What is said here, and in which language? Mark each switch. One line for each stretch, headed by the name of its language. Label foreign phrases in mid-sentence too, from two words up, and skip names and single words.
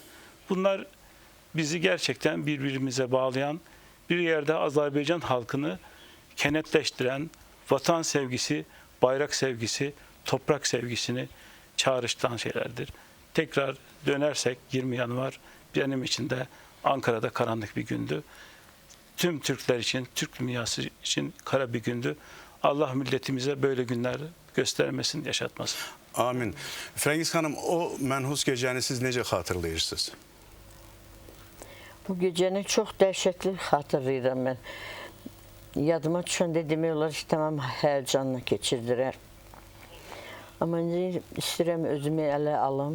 Turkish: Bunlar bizi gerçekten birbirimize bağlayan, bir yerde Azerbaycan halkını kenetleştiren, vatan sevgisi, bayrak sevgisi, toprak sevgisini çağrıştıran şeylerdir. Tekrar dönersek 20 Yanvar benim için de Ankara'da karanlık bir gündü. Tüm Türkler için, Türk dünyası için kara bir gündü. Allah milletimize böyle günler göstermesin, yaşatmasın. Amin.
Azerbaijani: Frəngiz xanım, o mənhus gecəni siz necə xatırlayırsınız? Bu gecəni çox dəhşətli xatırlayıram mən. Yadıma düşəndə demək olar ki, tamam həyəcanla keçirdirər. Amma indi istəyirəm özümü ələ alım.